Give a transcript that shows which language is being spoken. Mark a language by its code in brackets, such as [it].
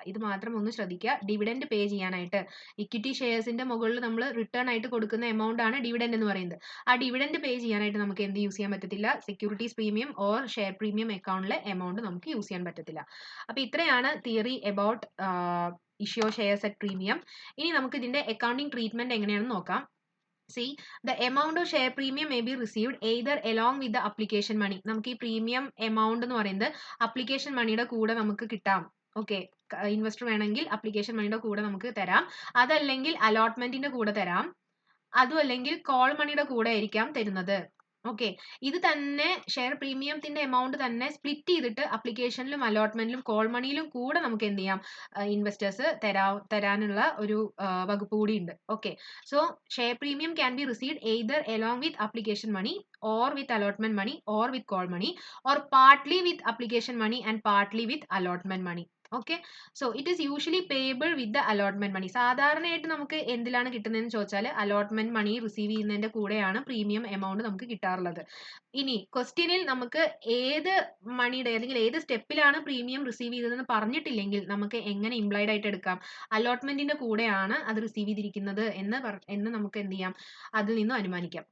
[ml] ഇത് മാത്രം ഒന്ന് ശ്രദ്ധിക്കുക. ഡിവിഡൻഡ് പേ ചെയ്യാനായിട്ട് ഇക്വിറ്റി ഷെയർസിന്റെ മുകളിൽ നമ്മൾ റിട്ടേൺ ആയിട്ട് കൊടുക്കുന്ന എമൗണ്ട് ആണ് ഡിവിഡൻഡ് എന്ന് പറയുന്നത്. ആ ഡിവിഡൻഡ് പേ ചെയ്യാനായിട്ട് നമുക്ക് എന്ത് യൂസ് ചെയ്യാൻ പറ്റത്തില്ല, securities premium or share premium അക്കൗണ്ടിലെ എമൗണ്ട് നമുക്ക് യൂസ് ചെയ്യാൻ പറ്റത്തില്ല. അപ്പൊ ഇത്രയാണ് theory [en] About issue shares at premium. [ml] ഇനി നമുക്ക് ഇതിന്റെ അക്കൗണ്ടിങ് ട്രീറ്റ്മെന്റ് എങ്ങനെയാണെന്ന് നോക്കാം. [en] See, the amount of share premium may be received either along with the application money. [ml] നമുക്ക് ഈ പ്രീമിയം എമൗണ്ട് എന്ന് പറയുന്നത് അപ്ലിക്കേഷൻ മണിയുടെ കൂടെ നമുക്ക് കിട്ടാം. ഓക്കെ, ഇൻവെസ്റ്റർ വേണമെങ്കിൽ അപ്ലിക്കേഷൻ മണിയുടെ കൂടെ നമുക്ക് തരാം, അതല്ലെങ്കിൽ അലോട്ട്മെന്റിന്റെ കൂടെ തരാം, അതും അല്ലെങ്കിൽ കോൾ മണിയുടെ കൂടെ ആയിരിക്കാം തരുന്നത്. ഓക്കെ, ഇത് തന്നെ ഷെയർ പ്രീമിയത്തിന്റെ എമൗണ്ട് തന്നെ സ്പ്ലിറ്റ് ചെയ്തിട്ട് അപ്ലിക്കേഷനിലും അലോട്ട്മെന്റിലും കോൾ മണിയിലും കൂടെ നമുക്ക് എന്ത് ചെയ്യാം, ഇൻവെസ്റ്റേഴ്സ് തരാനുള്ള ഒരു വകുപ്പ് കൂടി ഉണ്ട്. [en] Okay, so share premium can be received either along with application money or with allotment money or with call money or partly with application money and partly with allotment money. Okay, so it is usually payable with the allotment money. [ml] സാധാരണയായിട്ട് നമുക്ക് എന്തിലാണ് കിട്ടുന്നതെന്ന് ചോദിച്ചാൽ allotment മണി receive ചെയ്യുന്നതിന്റെ കൂടെയാണ് premium amount നമുക്ക് കിട്ടാറുള്ളത്. ഇനി ക്വസ്റ്റ്യനിൽ നമുക്ക് ഏത് മണിയുടെ അല്ലെങ്കിൽ ഏത് സ്റ്റെപ്പിലാണ് പ്രീമിയം റിസീവ് ചെയ്തതെന്ന് പറഞ്ഞിട്ടില്ലെങ്കിൽ നമുക്ക് എങ്ങനെ ഇംപ്ലൈഡ് ആയിട്ട് എടുക്കാം, അലോട്ട്മെന്റിന്റെ കൂടെയാണ് അത് റിസീവ് ചെയ്തിരിക്കുന്നത് എന്ന് നമുക്ക് എന്ത് ചെയ്യാം, അതിൽ നിന്നും അനുമാനിക്കാം.